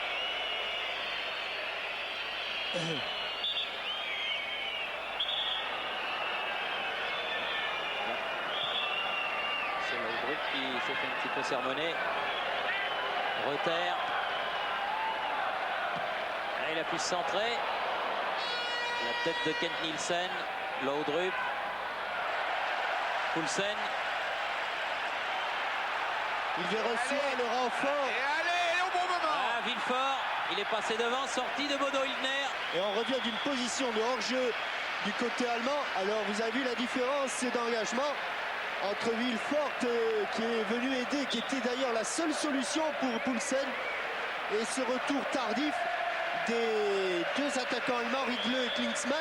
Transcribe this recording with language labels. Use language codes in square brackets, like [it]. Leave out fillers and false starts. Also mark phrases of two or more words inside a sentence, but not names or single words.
[fr] C'est le groupe qui s'est fait un petit peu sermonner. Reuter. Il a pu se centrer. La tête de Kent Nielsen. Laudrup. Poulsen. Il vient recevoir le renfort. Et allez, au bon moment. Ah, Villefort. Il est passé devant, sortie de Bodo Illner. Et on revient d'une position de hors-jeu du côté allemand. Alors vous avez vu la différence d'engagement entre Villefort qui est venu aider, qui était d'ailleurs la seule solution pour Poulsen, et ce retour tardif des deux attaquants allemands, Riedle et Klinsmann.